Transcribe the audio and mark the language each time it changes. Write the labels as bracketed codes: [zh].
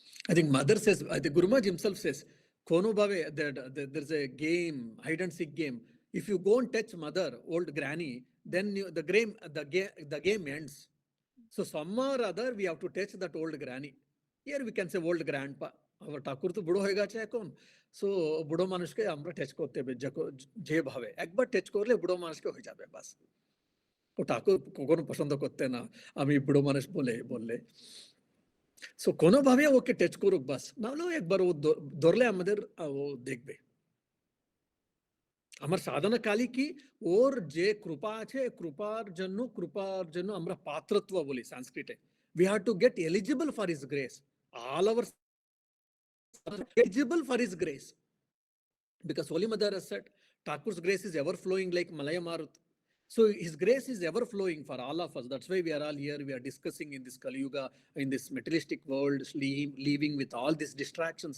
[en] I think mother says, I think Guru Maharaj himself says, Kono Bhave, there's a game, hide and seek game. If you go and touch mother, old granny, then the game ends. So somehow or other we have to touch that old granny. Here we can say old grandpa. Our [bn] ঠাকুর তো বুড়ো হয়ে গেছে এখন, so বুড়ো মানুষকে আমরা touch করতে হবে, যেভাবে একবার টাচ করলে বুড়ো মানুষকে হয়ে যাবে বাস। ও ঠাকুর কখনো পছন্দ করতে না আমি বুড়ো মানুষ বললে। সো কোনোভাবে ওকে টাচ করুক বাস, নাহলে একবার ও ধরলে আমাদের ও দেখবে। আমার সাধনা কালী কি, ওর যে কৃপা আছে, কৃপার জন্য আমরা পাত্রত্ব বলি সংস্কৃতে। [en] We have to get eligible for his grace. All our eligible for his grace. Because Holy Mother has said, Thakur's grace is ever flowing like Malaya Marut. So his grace is ever flowing for all of us. That's why we are all here. We are discussing in this Kali Yuga, in this materialistic world, living with all these distractions.